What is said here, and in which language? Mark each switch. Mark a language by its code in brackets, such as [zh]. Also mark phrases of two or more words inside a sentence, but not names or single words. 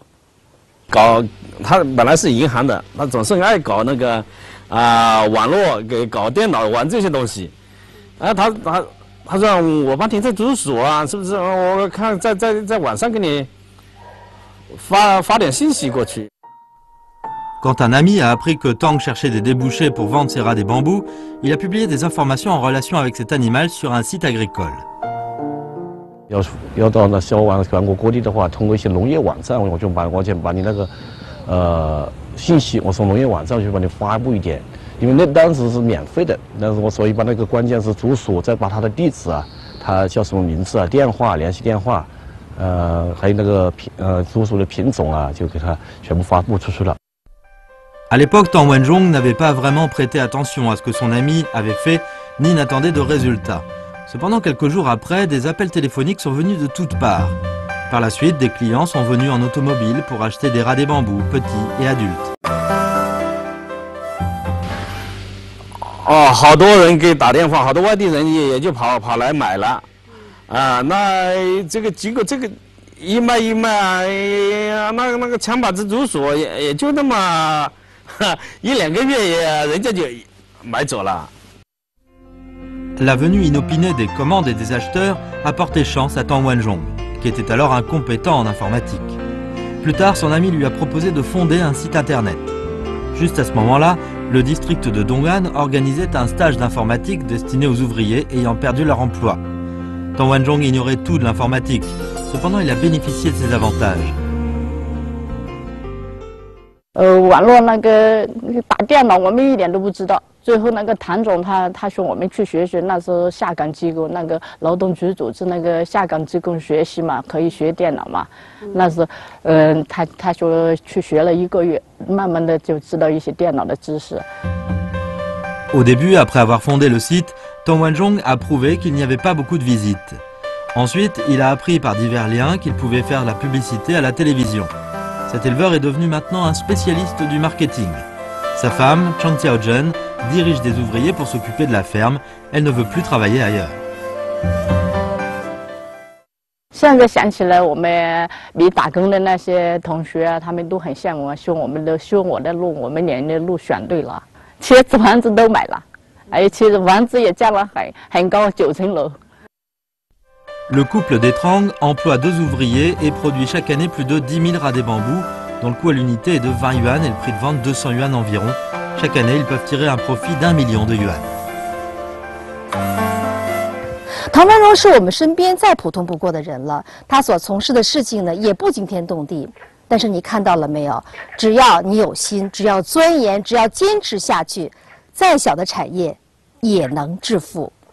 [zh] 他本来是银行的，他总是爱搞那个网络搞电脑玩这些东西，他说我帮你这竹鼠啊，是不是？我看在网上给你发点信息过去。 [fr] Quand un ami a appris que Tang cherchait des débouchés pour vendre ses rats des bambous, il a publié des informations en relation avec cet animal sur un site agricole. [zh] 要到那销往全国各地的话，通过一些农业网站，我就把你那个信息，我从农业网站去帮你发布一点。因为那当时是免费的，但是所以把那个关键是竹鼠，再把它的地址啊，它叫什么名字啊，电话、联系电话，还有那个竹鼠的品种啊，就给它全部发布出去了。 [fr] À l'époque, Tang Wenzhong n'avait pas vraiment prêté attention à ce que son ami avait fait ni n'attendait de résultats. Cependant, quelques jours après, des appels téléphoniques sont venus de toutes parts. Par la suite, des clients sont venus en automobile pour acheter des rats des bambous, petits et adultes. [zh] 哦，好多人给打电话，好多外地人也就跑来买了，啊，那这个结果这个一卖，那个枪把子竹鼠也就那么1-2个月，人家就买走了。 [fr] La venue inopinée des commandes et des acheteurs a porté chance à Tang Wanzhong, qui était alors incompétent en informatique. Plus tard, son ami lui a proposé de fonder un site internet. Juste à ce moment-là, le district de Dong'an organisait un stage d'informatique destiné aux ouvriers ayant perdu leur emploi. Tang Wanzhong ignorait tout de l'informatique, cependant il a bénéficié de ses avantages. [zh] 网络那个打电脑，我们一点都不知道。最后那个谭总他说我们去学学，那时候下岗机构那个劳动局组织那个下岗机构学习嘛，可以学电脑嘛。那时他说去学了1个月，慢慢的就知道一些电脑的知识。 [fr] Au début, après avoir fondé le site, Tang Wanzhong a prouvé qu'il n'y avait pas beaucoup de visites. Ensuite, il a appris par divers liens qu'il pouvait faire de la publicité à la télévision. Cet éleveur est devenu maintenant un spécialiste du marketing. Sa femme, Chang Xiaozhen, dirige des ouvriers pour s'occuper de la ferme. Elle ne veut plus travailler ailleurs. [zh] 现在想起来，我们没打工的那些同学啊，他们都很羡慕，修我的路，我们连的路选对了，车子房子都买了，而且房子也建了很高9层楼。 [fr] Le couple des Trang emploie 2 ouvriers et produit chaque année plus de 10 000 rats des bambous, dont le coût à l'unité est de 20 yuan et le prix de vente 200 yuan environ. Chaque année, ils peuvent tirer un profit d'1 million de yuan. [zh] 唐文荣是我们身边再普通不过的人了，他所从事的事情呢也不惊天动地，但是你看到了没有？只要你有心，只要钻研，只要坚持下去，再小的产业也能致富。